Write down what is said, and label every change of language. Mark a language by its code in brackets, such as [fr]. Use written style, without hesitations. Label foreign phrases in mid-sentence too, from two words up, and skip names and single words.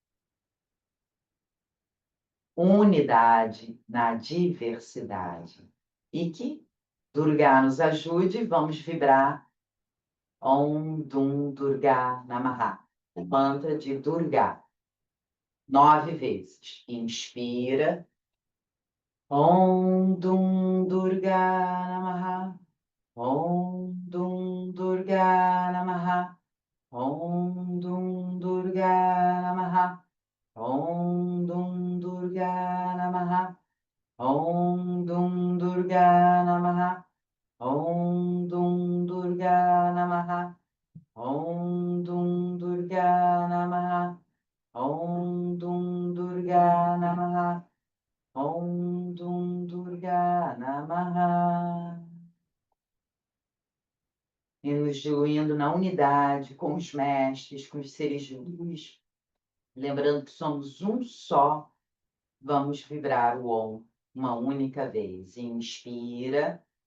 [pt] Unidade na diversidade. E que Durga nos ajude, vamos vibrar [sa] Om Dum Durga Namaha, [pt] o mantra de Durga, 9 vezes. Inspira, [sa] Om Dum Durga Namaha, Om Dum Durga Namaha, Om Dum Durga Namaha, Om Dum Durga Namaha, Om Dum Durga Namaha, Om Dum Durga Namaha, Om Dum Durga Namaha, Om Dum Durga Namaha, Om Dum Durga Namaha. [pt] E nos diluindo na unidade com os mestres, com os seres de luz, lembrando que somos um só, vamos vibrar o Om uma única vez. Inspira.